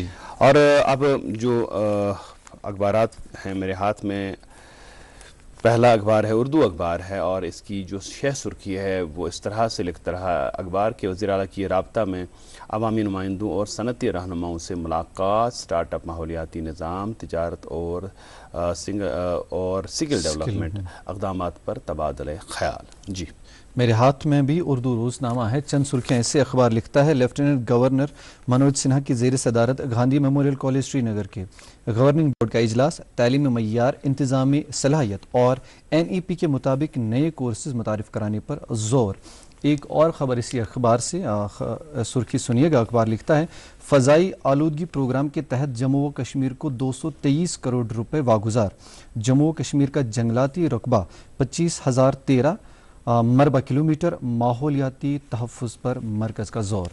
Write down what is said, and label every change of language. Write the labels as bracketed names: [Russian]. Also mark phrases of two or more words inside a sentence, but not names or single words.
[Urdu] اور اب جو اخبارات ہیں میرے ہاتھ میں، پہلا اخبار ہے اردو اخبار ہے اور اس کی جو شہ سرخی ہے وہ اس طرح سے لکھتا رہا. اخبار کے وزیر اعلیٰ کی رابطہ میں عوامی نمائندوں اور صنعتی رہنماؤں سے ملاقات، سٹارٹ اپ، ماحولیاتی نظام، تجارت اور [English] skill development [Urdu] اقدامات پر تبادلہ خیال. जी میرے ہاتھ میں بھی اردو روزنامہ ہے، چند سرخیاں اس سے اخبار لکھتا ہے [English] Lieutenant Governor [Urdu] منوج سنہا کی زیر صدارت گاندھی میموریل کالج سری نگر کے [English] governing board [Urdu] کا اجلاس، تعلیمی معیار، انتظامی صلاحیت اور NEP کے مطابق نئے کورسز متعارف کرانے پر زور۔ ایک اور خبر اسی اخبار سے سرخی سنیے گا، اخبار لکھتا ہے فضائی آلودگی پروگرام کے تحت جموں و کشمیر کو 223 کروڑ روپے واگزار، جموں و کشمیر کا جنگلاتی رقبہ 25,013 مربع کلومیٹر، ماحولیاتی تحفظ پر مرکز کا زور۔